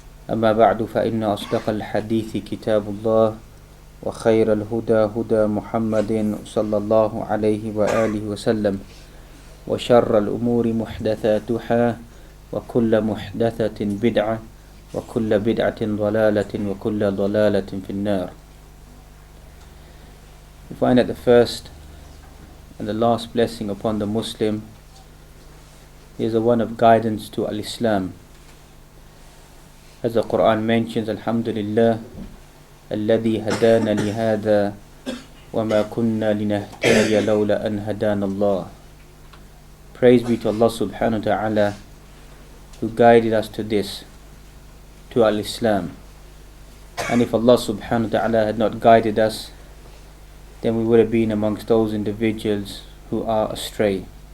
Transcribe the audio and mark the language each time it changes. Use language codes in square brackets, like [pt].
[ar] أما بعد فإن أصدق الحديث كتاب الله وخير الهدى هدى محمد صلى الله عليه وآله وسلم وشر الأمور محدثاتها وكل محدثة بدعة وكل بدعة ضلالة وكل ضلالة في النار. [en] We find that the first and the last blessing upon the Muslim is the one of guidance to Al-Islam. As the Quran mentions, [ar] Alhamdulillah, الذي هدانا لهذا وما كنا لنهتدي لولا أن هدانا الله. [en] Praise be to Allah subhanahu wa ta'ala who guided us to this, to Al-Islam. And if Allah subhanahu wa ta'ala had not guided us, then we would have been amongst those individuals who are astray.